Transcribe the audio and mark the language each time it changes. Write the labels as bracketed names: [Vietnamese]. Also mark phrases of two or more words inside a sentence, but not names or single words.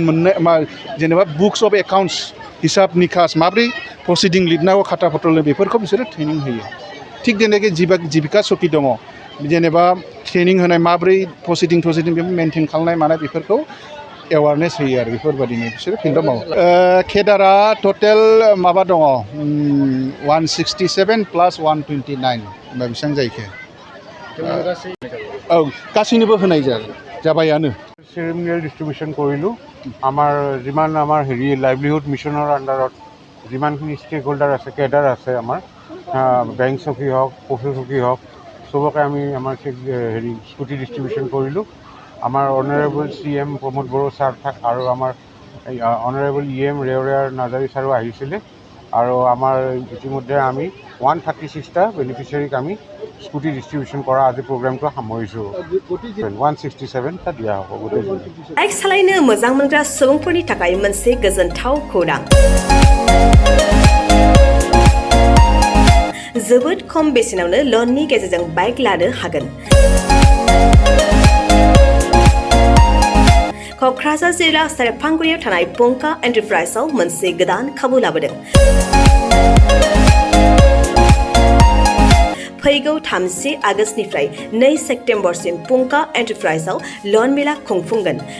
[Bodo] मोननाय जेनेबा [English] books of accounts [Bodo] हिसाब निकास माब्रै प्रसिडिं लिरनांगौ खाथा पत्र बेफोरखौ बिसोरो ट्रेनिं होयो थिग जेनेकै जिबिका सखि दङ जेनेबा ट्रेनिं होनाय माब्रै प्रसिडिं बेफोर मेनटेन खालामनाय मानाय बेफोरखौ एवारनेस होयो आरो बेफोरबादिनो बिसोरो फिल्डआव मावो केडारा टटेल माबा दङ 167 प्लास 129 होमबा बेसेबां जाहैखो औ गासैनोबो होनाय जाबायानो [English] ceremonial distribution [Assamese] কৰিলোঁ আমাৰ যিমান আমাৰ [English] livelihood mission [Assamese] আণ্ডাৰত যিমানখিনি [English] stake holder [Assamese] আছে কেডাৰ আছে আমাৰ বেংক চকী হওক পশু চকী হওক চবকে আমি আমাৰ [English] scooty distribution [Assamese] কৰিলোঁ আমাৰ [English] honourable CM [Assamese] প্ৰমোদ বড়ো ছাৰ আৰু আমাৰ [English] honourable EM [Assamese] ৰেওয়াৰ নাজাৰী ছাৰো আহিছিলে আৰু আমাৰ ইতিমধ্যে আমি 136টা বেনিফিচিয়াৰীক আমি [English] scooty distribution [Assamese] কৰা আজি প্ৰগ্ৰামটো সামৰিছোঁ 167টা দিয়া হ'ব গোটেই [Bodo] बाइक सालायनो मोजां मोनग्रा सुबुंफोरनि थाखाय मोनसे गोजोनथाव खौरां जोबोद खम बेसेनावनो लननि गेजेरजों बाइक लानो हागोन क'क्राझार जिल्ला सेरफांगुरियाव थानाय पंका एन्टारप्राइजआव मोनसे गोदान खाबु लाबोदों फैगौ 30 आगस्तनिफ्राय 2 सेप्तेम्बरसिम पंका एन्टारप्राइजआव लन मेला खुंफुंगोन